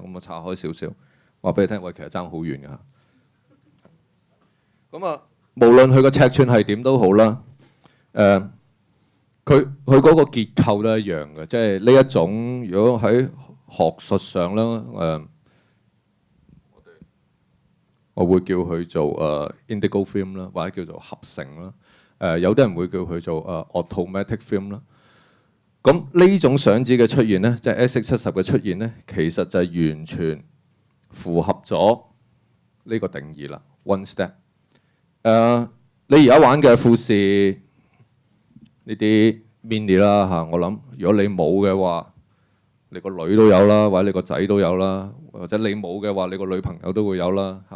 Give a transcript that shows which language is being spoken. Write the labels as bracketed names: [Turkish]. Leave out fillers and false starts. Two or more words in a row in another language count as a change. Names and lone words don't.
[Cantonese] 咁我拆開少少，話俾你聽，喂，其實爭好遠㗎。咁無論佢個尺寸係點都好啦，佢嗰個結構都一樣嘅，即係呢一種。如果喺學術上咧，我會叫佢做 [English] indigo film [Cantonese] 啦，或者叫做合成啦。有啲人會叫佢做 [English] automatic film [Cantonese] 啦。咁呢種相紙嘅出現咧，即係 SX70嘅出現咧，其實就係完全符合咗呢個定義啦。One Step。你而家玩嘅富士呢啲 mini 啦嚇，我諗如果你冇嘅話，你個女都有啦，或者你個仔都有啦，或者你冇嘅話，你個女朋友都會有啦嚇。